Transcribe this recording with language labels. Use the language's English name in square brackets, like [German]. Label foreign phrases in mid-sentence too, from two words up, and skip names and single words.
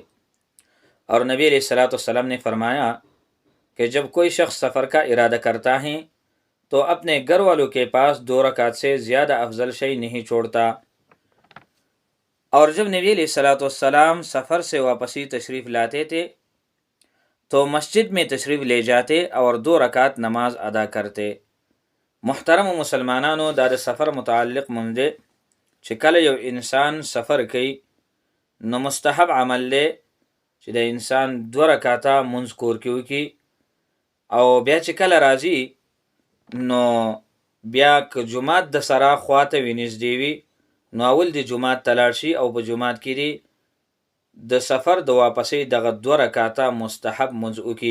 [Urdu] اور نبی علیہ السلام نے فرمایا کہ جب کوئی شخص سفر کا ارادہ کرتا ہے تو اپنے گھر والوں کے پاس 2 رکعت سے زیادہ افضل شے نہیں چھوڑتا. اور جب نبی علیہ السلام سفر سے واپسی تشریف لاتے تھے تو مسجد میں تشریف لے جاتے اور 2 رکعت نماز ادا کرتے. [Pashto] محترم مسلمانانو دا سفر متعلق مونځ چې کله یو انسان سفر کوي نو مستحب عمل دی چې د انسان 2 رکعاته منځ کور کې وکړي، او بیا چې کله راځي نو بیا که جومات د سره خواته وي نږدې وي نو اول د جومات ته لاړ شي او په جومات کې دی د سفر د واپسۍ دغه 2 رکعاته مستحب منځ وکړي.